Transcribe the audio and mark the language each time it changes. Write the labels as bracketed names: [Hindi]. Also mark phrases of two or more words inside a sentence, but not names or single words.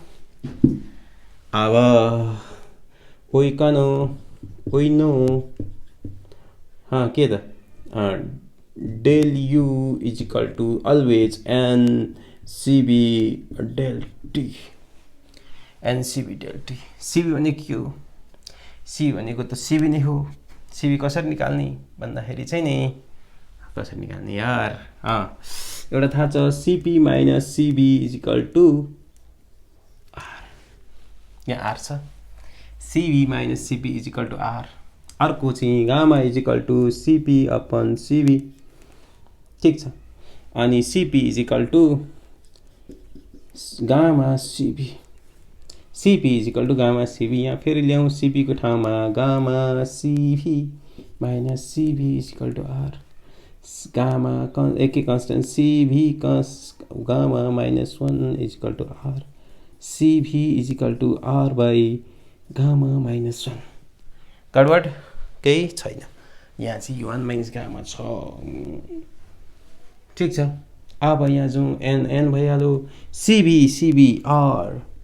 [Nepali] अब ओइनो के त [English] del U is equal to always [Nepali] NCB डेल T NCB डेल T CB भनेको के हो सी भनेको त CB नै हो CB कसरी निकाल्ने भन्दाखेरि चाहिँ नि कसरी निकाल्ने यार एउटा थाहा छ CP [English] minus CB is equal to [Nepali] R यहाँ R छ CB [English] minus CP is equal to R [Nepali] अर्को चाहिँ [English] gamma is equal to CP upon CB [Nepali] ठीक छ अनि [English] CP is equal to gamma CB CP is equal to gamma CB [Nepali] यहाँ फेरि ल्याउँ CP को ठाउँमा गामा [English] CB minus CB is equal to R gamma [Nepali] एकै कन्स्टेन्ट [English] CB gamma minus 1 is equal to R CB is equal to R by gamma minus 1 [Nepali] गडबड केही छैन यहाँ चाहिँ [English] 1 minus gamma [Nepali] छ ठीक छ अब यहाँ जाउँ n भइहाल्यो CB R